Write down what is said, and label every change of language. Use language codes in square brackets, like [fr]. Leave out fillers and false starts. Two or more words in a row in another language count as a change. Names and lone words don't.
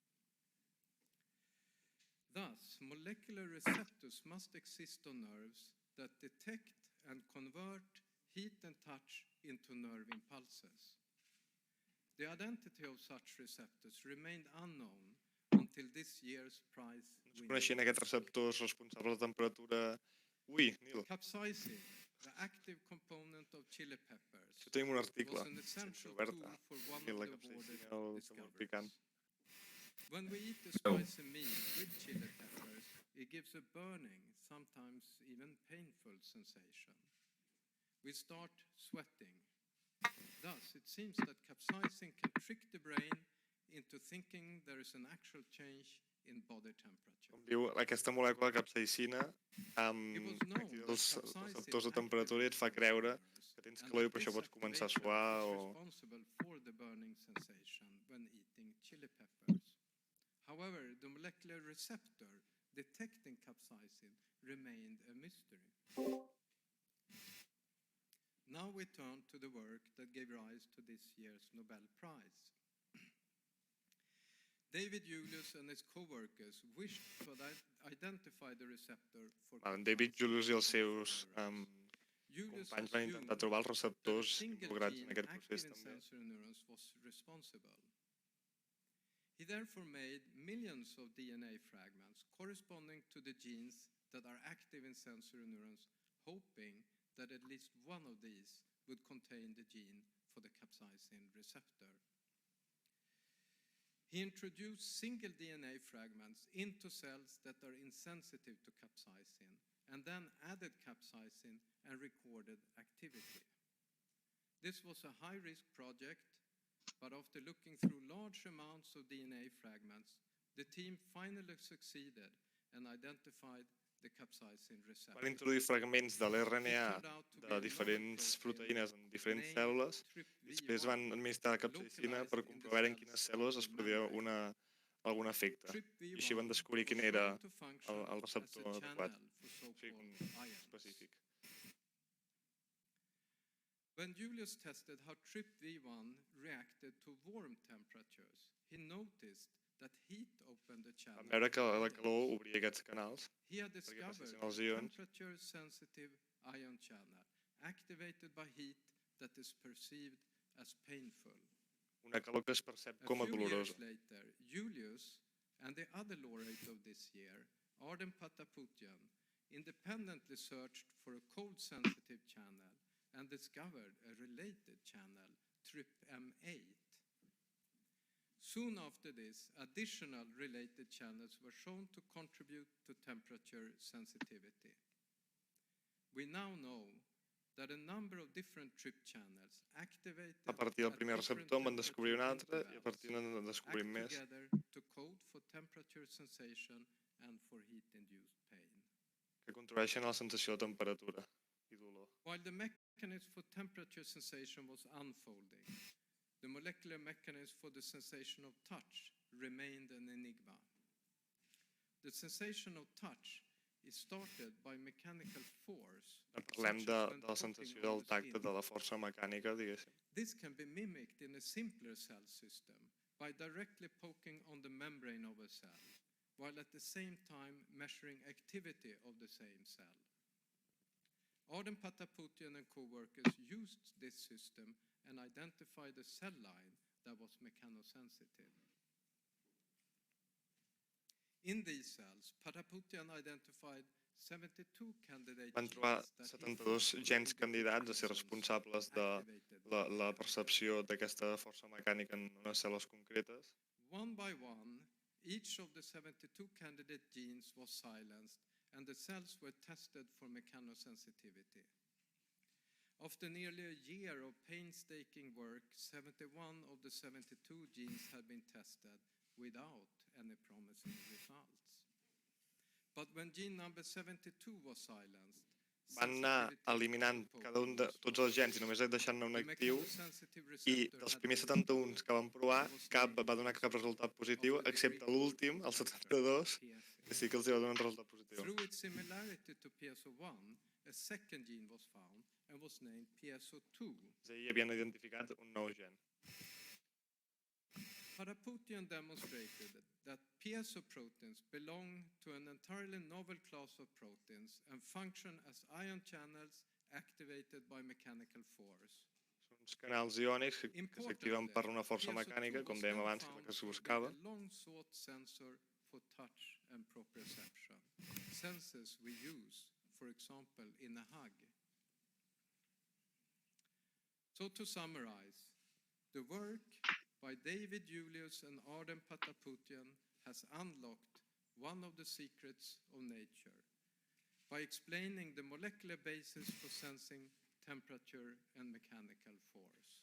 [en] Thus, molecular receptors must exist on nerves that detect and convert heat and touch into nerve impulses. The identity of such receptors remained unknown until this year's prize [ca] No es coneixien aquests receptors responsables de temperatura. Ui, Nil, [en] Capsaicin, the active component of chili peppers, [ca] això tenim un article [en] was an sense essential [ca] oberta. [en] tool for one Nil, of [ca] la [en] the [ca] capsaicina, [en] awarded [ca] el temor picant. [en] discoveries. When we eat a spicy meal with chili peppers, it gives a burning, sometimes even painful sensation. We start sweating. Thus, it seems that capsaicin can trick the brain into thinking there is an actual change in body temperature. [ca] Com diu, aquesta molècula de capsaicina [en] It was known [ca] activa [en] that [ca] els [en] capsaicin [ca] receptors de temperatura i et fa creure que tens calor i per això pots començar a suar o... [en] responsible for the burning sensation when eating chili peppers. However, the molecular receptor detecting capsaicin remained a mystery. Now we turn to the work that gave rise to this year's Nobel Prize. David Julius and his co-workers wished to identify the receptor for [ca] David Julius i els seus Julius companys van intentar trobar els receptors involucrats en aquest procés també. [en] sensory neurons was responsible. He therefore made millions of DNA fragments corresponding to the genes that are active in sensory neurons, hoping that at least one of these would contain the gene for the capsaicin receptor. He introduced single DNA fragments into cells that are insensitive to capsaicin, and then added capsaicin and recorded activity. This was a high-risk project, but after looking through large amounts of DNA fragments, the team finally succeeded and identified the capsaicin receptor. [ca] Van introduir fragments de l'RNA de diferents proteïnes en diferents cèl·lules i després van administrar la capsaicina per comprovar en quines cèl·lules es produïa algun efecte. I així van descobrir quin era el receptor adequat, o sigui, específic. [en] When Julius tested how TRPV1 reacted to warm temperatures, he noticed that heat opened the channel. [ca] Vam veure que la calor obria aquests canals. [en] He had discovered a temperature-sensitive ion channel activated by heat that is perceived as painful. [ca] una calor que es percep [en] A [ca] com a [en] few years [ca] dolorosa. [en] later, Julius and the other laureate of this year, Arden Pataputian, independently searched for a cold-sensitive channel and discovered a related channel, TRPM8. Soon after this, additional related channels were shown to contribute to temperature sensitivity. We now know that a number of different TRP channels activated [ca] A partir del [en] at [ca] primer [en] different [ca] receptor en van descobrir un [en] temperature [ca] altre i a partir [en] intervals [ca] en descobrim [en] act [ca] més [en] together to code for temperature sensation and for heat-induced pain. [ca] que contribueixen a la sensació de temperatura i dolor. [en] While the mechanism for temperature sensation was unfolding, the molecular mechanism for the sensation of touch remained an enigma. The sensation of touch is started by mechanical force. [ca] Parlem [en] such [ca] de [en] as when [ca] la [en] tapping [ca] sensació [en] on [ca] del [en] the [ca] tacte, [en] skin. [ca] de la força mecànica, diguéssim. [en] This can be mimicked in a simpler cell system by directly poking on the membrane of a cell, while at the same time measuring activity of the same cell. Arden Pataputian and co-workers used this system and identified a cell line that was mechanosensitive. In these cells, Pataputian identified 72 candidate [ca] Van trobar [en] genes that he 72 felt [ca] gens [en] could [ca] candidats a ser [en] influence [ca] responsables de [en] activated by [ca] la percepció d'aquesta força mecànica en unes cel·les concretes. [en] One by one, each of the 72 candidate genes was silenced and the cells were tested for mechanosensitivity. After nearly a year of painstaking work, 71 of the 72 genes had been tested without any promising results. But when gene number 72 was silenced, [ca] Van anar eliminant cada un de tots els gens i només deixant-ne un actiu i dels primers 71 que van provar, cap va donar cap resultat positiu, excepte l'últim, el 72, que sí que els va donar un resultat positiu. [en] Through its similarity to PSO1, a second gene was found and was named PSO2. [ca] És a dir, havien identificat un nou gen. [en] Pataputian demonstrated that piezo proteins belong to an entirely novel class of proteins and function as ion channels activated by mechanical force. [ca] Són uns canals iònics que s'activen per una força mecànica, com dèiem abans, que és la que es buscava. [en] A long-sought sensor for touch and proprioception, senses we use, for example, in a hug. So to summarize, the work by David Julius and Arden Pataputian has unlocked one of the secrets of nature by explaining the molecular basis for sensing temperature and mechanical force.